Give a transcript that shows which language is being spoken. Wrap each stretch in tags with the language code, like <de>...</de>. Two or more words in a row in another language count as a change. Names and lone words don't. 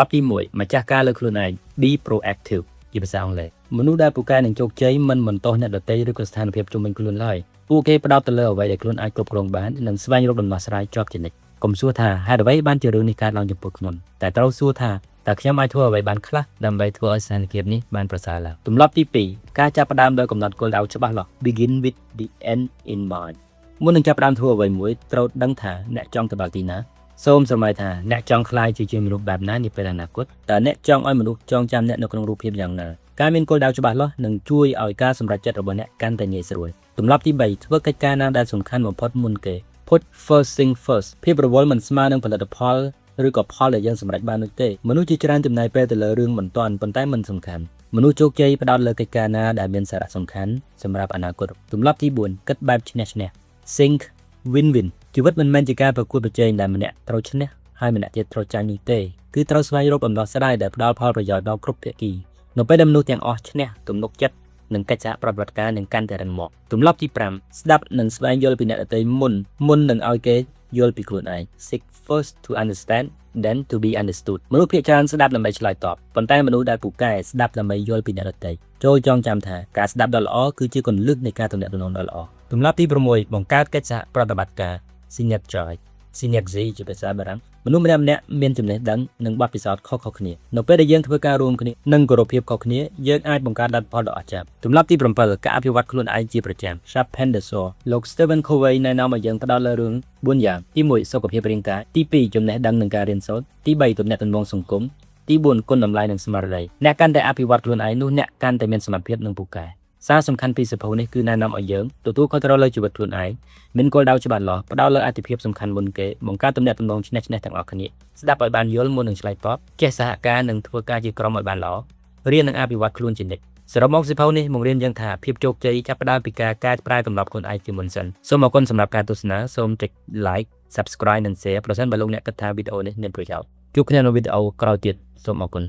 <km>ប់ទី1ម្ចាស់ការលើខ្លួនឯង</km> <en>Be proactive</en> <km>ជាភាសាអង់គ្លេសមនុស្សដែលពូកែនឹងជោគជ័យមិនបន្តអ្នកដទៃឬក៏ស្ថានភាពជុំវិញខ្លួនឡើយពួកគេផ្ដោតទៅលើអ្វីដែលខ្លួនអាចគ្រប់គ្រងបាននិងស្វែងរកដំណោះស្រាយជាប់ជានិច្ចកុំសួរថាហេតុអ្វីបានជារឿងនេះកើតឡើងចំពោះខ្ញុំតែត្រូវសួរថាតើខ្ញុំអាចធ្វើអ្វីបានខ្លះដើម្បីធ្វើឲ្យស្ថានភាពនេះបានប្រសើរឡើងទម្លាប់ទី2ការចាប់ផ្ដើមដោយកំណត់គោ លដៅច្បាស់លាស់</km> <en>Begin with the end in mind</en> <km>មុននឹងចាប់ផ្ដើមធ្វើអ្វីមួយត្រូវដឹងថាអ្នកចង់ទៅដល់ទីណាសូមស្រមៃថាអ្នកចង់ក្លាយជាមនុស្សបែបណានាពេលអនាគតតើអ្នកចង់ឲ្យមនុស្សចងចាំអ្នកនៅក្នុងរូបភាពយ៉ាងណាការមានគោលដៅច្បាស់លាស់នឹងជួយឲ្យការសម្រេចចិត្ត របស់អ្នកកាន់តែងាយស្រួលទម្លាប់ទី3ធ្វើកិច្ចការណាដែលសំខាន់បំផុតមុនគេ</km> <en>Put first thing first</en> <km>ភាពរវល់មិនស្មើនឹងផលិតផលឬក៏ផលដែលយើងសម្រេចបាននោះទេមនុស្សជាច្រើនចំណាយពេលទៅលើរឿងមិនទាន់ ប៉ុន្តែមិនសំខាន់មនុស្សជោគជ័យផ្ដោតលើកិច្ចការណាដែលមានសារៈសំខាន់សម្រាប់អនាគតទម្លាប់ទី4គិតបែបឈ្នះឈ្នះ</km> <en>Think win-win</en> <km>ជីវិតមិនមែនជាការប្រកួតប្រជែង ដែលម្នាក់ត្រូវឈ្នះហើយម្នាក់ទៀតត្រូវចាញ់នោះទេគឺត្រូវស្វែងរកដំណោះស្រាយដែលផ្ដល់ផលប្រយោជន៍ដល់គ្រប់ភាគីនៅពេលដែលមនុស្សទាំងអស់ឈ្នះទំនុកចិត្តនិងកិច្ចសហប្រតិបត្តិការនឹងកាន់តែរឹងមាំទម្លាប់ទី5ស្ដាប់និងស្វែងយល់ពីអ្នកដទៃមុននឹងឲ្យគេយល់ពីខ្លួនឯង</km> <en>Seek first to understand then to be understood</en> <km>មនុស្សភាគច្រើនស្ដាប់ដើម្បីឆ្លើយតបប៉ុន្តែមនុស្សដែលពូកែស្ដាប់ដើម្បីយល់ពីអ្នកដទៃចូលចងចាំថាការស្ដាប់ដ៏ល្អគឺជាគន្លឹះនៃការទំនាក់ទំនងដ៏ល្អទម្លាប់ទី6បង្កើតកិច្ចសហប្រតិបត្តិការ Synergy ជាភាសាបារាំងមនុស្សម្នាក់ៗមានចំណេះដឹងនិងបទពិសោធន៍ខុសៗគ្នានៅពេលដែលយើងធ្វើការរួមគ្នានិងគោរពភាពខុសគ្នាយើងអាចបង្កើតលទ្ធផលដ៏អស្ចារ្យទម្លាប់ទី7ការអភិវឌ្ឍខ្លួនឯងជាប្រចាំ</km> <en>Sharpen the</en> <km>sword លោក Stephen Covey ណែនាំឲ្យយើងផ្ដោតលើរឿង4យ៉ាងទី1សុខភាពរាងកាយទី2ចំណេះដឹងនិងការរៀនសូត្រទី3ទំនាក់ទំនងសង្គមទី4គុណតម្លៃ និងស្មារតីអ្នកកាន់តែអភិវឌ្ឍខ្លួនឯងនោះអ្នកកាន់តែមានសមត្ថភាពនិងពូកែសារសំខាន់ពីសៀវភៅនេះគឺណែនាំឲ្យយើងទទួលខុស ត្រូវលើជីវិតខ្លួនឯងមានគោលដៅច្បាស់លាស់ផ្ដោតលើអាទិភាពសំខាន់មុនគេបង្កើតទំនាក់ទំនងឈ្នះឈ្នះទាំងអស់គ្នាស្ដាប់ឲ្យបានយល់មុននឹងឆ្លើយតបចេះសហការនិងធ្វើការជាក្រុមឲ្យបានល្អរៀននិងអភិវឌ្ឍខ្លួនជានិច្ចសរុបមកសៀវភៅនេះបង្រៀនយើងថាភាពជោគជ័យចាប់ផ្ដើមពីការកែប្រែទម្លាប់ខ្លួនឯងជាមុនសិនសូមអរគុណសម្រាប់ការទស្សនាសូមចុច</km> <en>like subscribe</en> <km>និង share ប្រសិនបើលោកអ្នកគិតថាវីដេអូនេះមានប្រយោជន៍ជួបគ្នានៅវីដេអូក្រោយទៀតសូមអរគុណ</km>